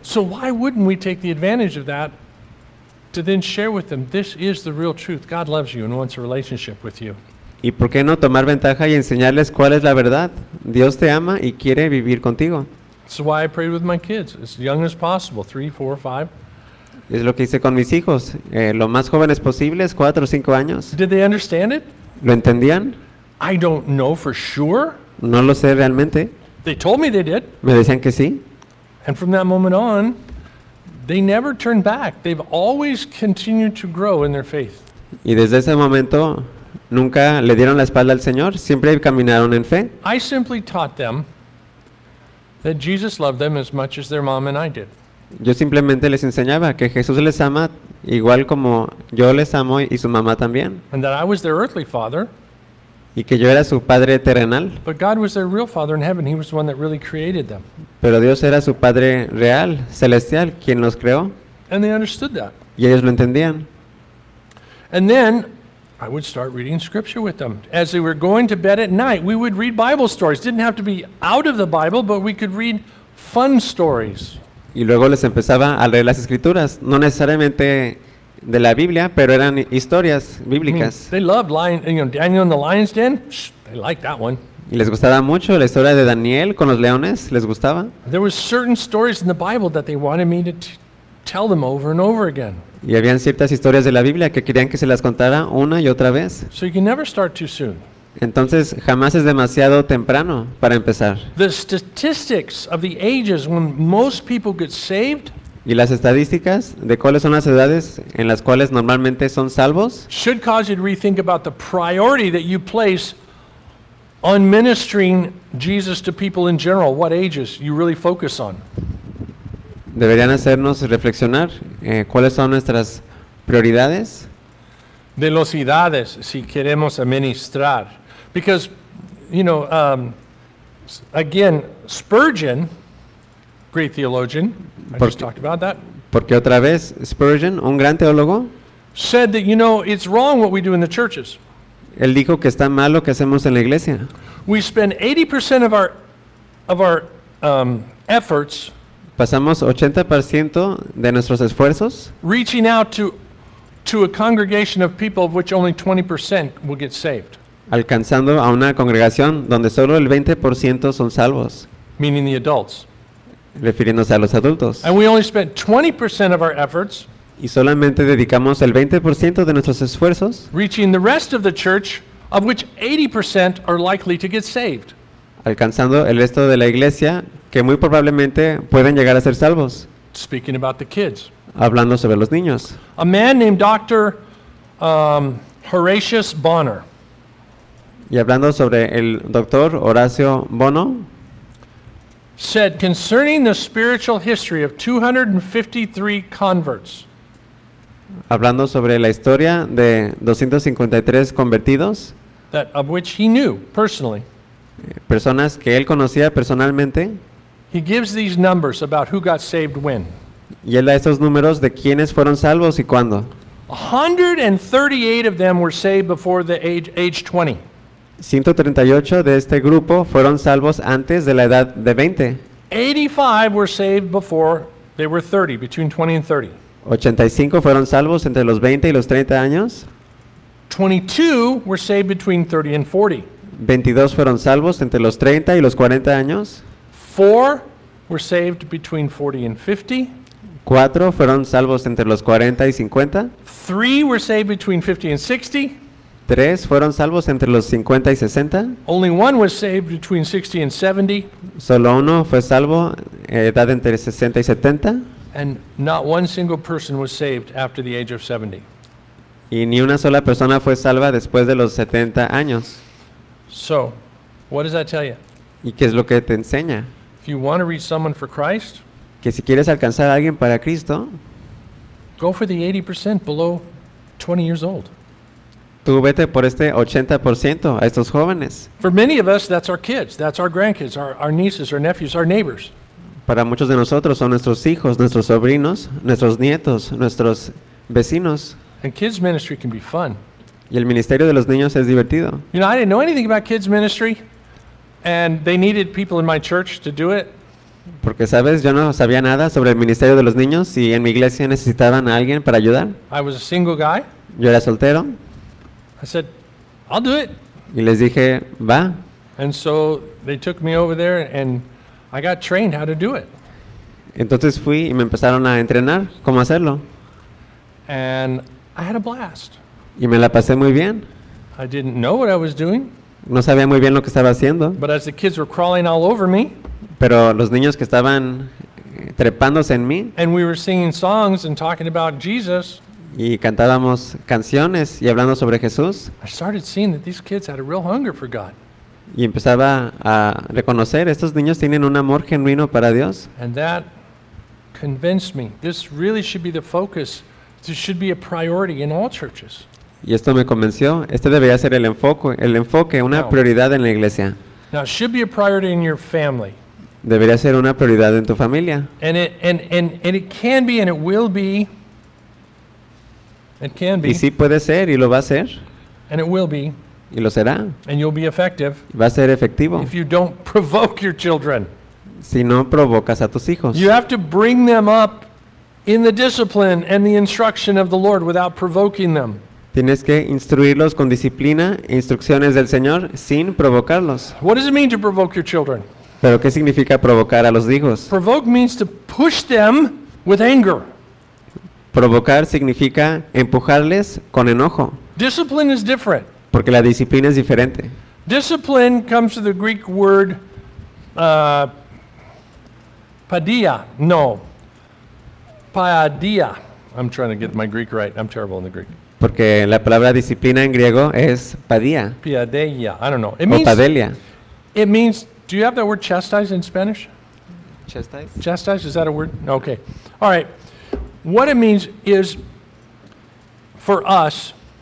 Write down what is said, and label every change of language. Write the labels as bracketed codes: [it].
[en] So why wouldn't we take the advantage of that to then share with them, this is the real truth. God loves you and wants a relationship with you. [es] ¿Y por qué no tomar ventaja y enseñarles cuál es la verdad? Dios te ama y quiere vivir contigo. [en] So why I prayed with my kids, as young as possible, 3, 4, 5. [es] Es lo que hice con mis hijos, lo más jóvenes posibles, 4 o 5 años. [en] Did they understand it? [es] ¿Lo entendían? [en] I don't know for sure. [es] No lo sé realmente. [en] They told me they did. [es] Me decían que sí. [en] And from that moment on, they never turned back. They've always continued to grow in their faith. [es] Y desde ese momento nunca le dieron la espalda al Señor, siempre caminaron en fe. [en] I simply taught them that Jesus loved them as much as their mom and I did. [es] Yo simplemente les enseñaba que Jesús les ama igual como yo les amo y su mamá también. [en] And that I was their earthly father. [es] Y que yo era su padre terrenal. [en] But God was their real father in heaven. He was the one that really created them. [es] Pero Dios era su padre real, celestial, quien los creó. [en] And they understood that. [es] Y ellos lo entendían. [en] And then I would start reading scripture with them. As they were going to bed at night, we would read Bible stories. Didn't have to be out of the Bible, but we could read fun stories. [es] Y luego les empezaba a leer las escrituras, no necesariamente de la Biblia, pero eran historias bíblicas. [en] I mean, they loved Daniel in the lion's den. They liked that one. [es] Y les gustaba mucho la historia de Daniel con los leones. Les gustaba. [en] There were certain stories in the Bible that they wanted me to tell them over and over again. [es] Y habían ciertas historias de la Biblia que querían que se las contara una y otra vez. [en] So you can never start too soon. [es] Entonces, jamás es demasiado temprano para empezar. [en] The statistics of the ages when most people get saved. [es] Y las estadísticas de cuáles son las edades en las cuales normalmente son salvos [en] should cause you to rethink about the priority that you place on ministering Jesus to people in general, what ages you really focus on. [es] Deberían hacernos reflexionar cuáles son nuestras prioridades. velocidades si queremos administrar. [en] Because, you know, again, Spurgeon, great theologian, I just talked about that. [es] Porque otra vez, Spurgeon, un gran teólogo, [en] said that, you know, it's wrong what we do in the churches. [es] Él dijo que está mal lo que hacemos en la iglesia. [en] We spend 80% of our efforts. [es] Pasamos 80% de nuestros esfuerzos [en] reaching out to a congregation of people of which only 20% will get saved. [es] Alcanzando a una congregación donde solo el 20% son salvos. [en] Meaning the adults. [es] Refiriéndose a los adultos. [en] And we only spent 20% of our efforts. [es] Y solamente dedicamos el 20% de nuestros esfuerzos [en] reaching the rest of the church of which 80% are likely to get saved. [es] Alcanzando el resto de la iglesia que muy probablemente pueden llegar a ser salvos. [en] Speaking about the kids. [es] Hablando sobre los niños. [en] A man named Dr. Horatius Bonner. [es] Y hablando sobre el doctor Horacio Bono. [en] Said concerning the spiritual history of 253 converts. [es] Hablando sobre la historia de 253 convertidos. [en] That of which he knew personally. [es] Personas que él conocía personalmente. [en] He gives these numbers about who got saved when. [es] Y él da estos números de quiénes fueron salvos y cuándo. [en] 138 of them were saved before the age 20. [es] 138 de este grupo fueron salvos antes de la edad de 20. [en] 85 were saved before they were 30, between 20 and 30. [es] 85 fueron salvos entre los 20 y los 30 años. [en] 22 were saved between 30 and 40. [es] 22 fueron salvos entre los 30 y los 40 años. [en] 4 were saved between 40 and 50. [es] 4 fueron salvos entre los 40 y 50. [en] 3 were saved between 50 and 60. [es] 3 fueron salvos entre los 50 y 60. [en] Only one was saved between 60 and 70. [es] Solo uno fue salvo edad entre 60 y 70. [en] And not one single person was saved after the age of 70. [es] Y ni una sola persona fue salva después de los 70 años. [en] So, what does that tell you? [es] ¿Y qué es lo que te enseña? [en] If you want to reach someone for Christ, [es] que si quieres alcanzar a alguien para Cristo, [en] go for the 80% below 20 years old. [es] Tú vete por este 80% a estos jóvenes. [en] For many of us, that's our kids, that's our grandkids, our nieces, our nephews, our neighbors. [es] Para muchos de nosotros son nuestros hijos, nuestros sobrinos, nuestros nietos, nuestros vecinos. [en] And kids ministry can be fun. [es] Y el ministerio de los niños es divertido. [en] You know, I didn't know anything about kids ministry, and they needed people in my church to do it. [es] Porque sabes, yo no sabía nada sobre el ministerio de los niños y en mi iglesia necesitaban a alguien para ayudar. [en] I was a single guy. [es] Yo era soltero. [en] I said, I'll do it. [es] Y les dije, va. [en] And so they took me over there and I got trained how to do it. [es] Entonces fui y me empezaron a entrenar cómo hacerlo. [en] And I had a blast. [es] Y me la pasé muy bien. [en] I didn't know what I was doing. [es] No sabía muy bien lo que estaba haciendo. [en] But as the kids were crawling all over me. [es] Pero los niños que estaban trepándose en mí. [en] And we were singing songs and talking about Jesus. [es] Y cantábamos canciones y hablando sobre Jesús. [en] I started seeing that these kids had a real hunger for God. [es] Y empezaba a reconocer, estos niños tienen un amor genuino para Dios. [en] And that convinced me, this really should be the focus, this should be a priority in all churches. [es] Y esto me convenció, este debería ser el enfoque, una prioridad en la iglesia. [en] Now, it should be a priority in your family. [es] Debería ser una prioridad en tu familia. [en] And it can be. [es] Y sí puede ser, y lo va a ser. [en] And it will be. [es] Y lo será. [en] And you'll be effective. [es] Va a ser efectivo. [en] If you don't provoke your children. [es] Si no provocas a tus hijos. [en] You have to bring them up in the discipline and the instruction of the Lord without provoking them. [es] Tienes que instruirlos con disciplina e instrucciones del Señor sin provocarlos. [en] What does it mean to provoke your children? [es] ¿Pero qué significa provocar a los hijos? [en] Provoke means to push them with anger. [es] Provocar significa empujarles con enojo. [en] Discipline is different. [es] Porque la disciplina es diferente. [en] Discipline comes from the Greek word padia. No. Padia. I'm trying to get my Greek right. I'm terrible in the Greek. [es] Porque la palabra disciplina en griego es padia. [en] Padia. I don't know. It means, padelia. It means, do you have that word chastise in Spanish? Chastise? Chastise, is that a word? Okay. All right. What it means is, for us,